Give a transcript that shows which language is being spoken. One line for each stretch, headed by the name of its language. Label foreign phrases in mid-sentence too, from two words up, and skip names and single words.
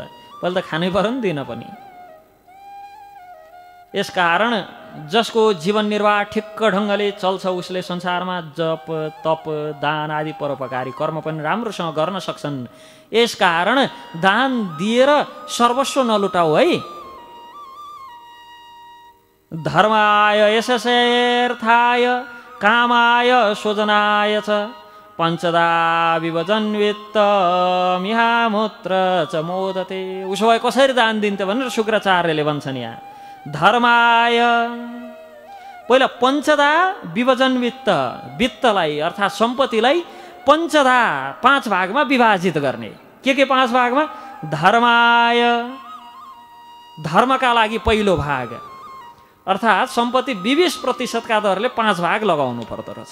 Nepali: पहिले त खानै पर्यो नि, दिन पनि। यसकारण जसको जीवन निर्वाह ठिक्क ढङ्गले चल्छ उसले संसारमा जप तप दान आदि परोपकारी कर्म पनि राम्रोसँग गर्न सक्छन्। यसकारण दान दिएर सर्वस्व नलुटाऊ है।
Sanskrit: धर्माय यशसेर्थाय कामाय स्वजनाय च पञ्चदा विभजन वित्त मिहामूत्र च मोदते।
Nepali: उसो भए कसरी दान दिन्थ्यो भनेर शुक्राचार्यले भन्छन् यहाँ। धर्माय पहिला
Sanskrit: पञ्चदा विभजन वित्त,
Nepali: वित्तलाई अर्थात् सम्पत्तिलाई पञ्चदा 5 भागमा विभाजित गर्ने। के 5 भागमा? धर्माय धर्मका लागि पहिलो भाग, अर्थात् सम्पत्ति 20% दरले 5 भाग लगाउनु पर्दो रहेछ।